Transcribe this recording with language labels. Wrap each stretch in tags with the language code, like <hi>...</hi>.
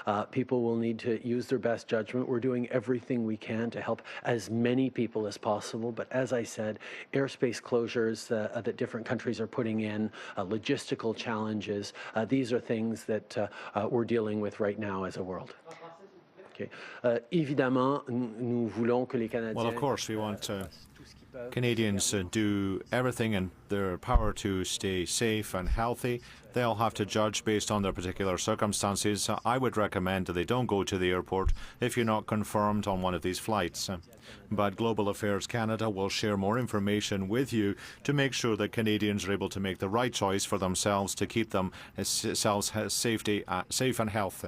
<en>People will need to use their best judgment. We're doing everything we can to help as many people as possible. But as I said, airspace closures that different countries are putting in, logistical challenges, these are things that we're dealing with right now as a world. Okay.</en> <fr>Évidemment, nous voulons que les Canadiens.</fr> <en>Well, of course, we want Canadians do everything in their power to stay safe and healthy. They'll have to judge based on their particular circumstances. I would recommend that they don't go to the airport if you're not confirmed on one of these flights. But Global Affairs Canada will share more information with you to make sure that Canadians are able to make the right choice for themselves to keep themselves safe and healthy.</en>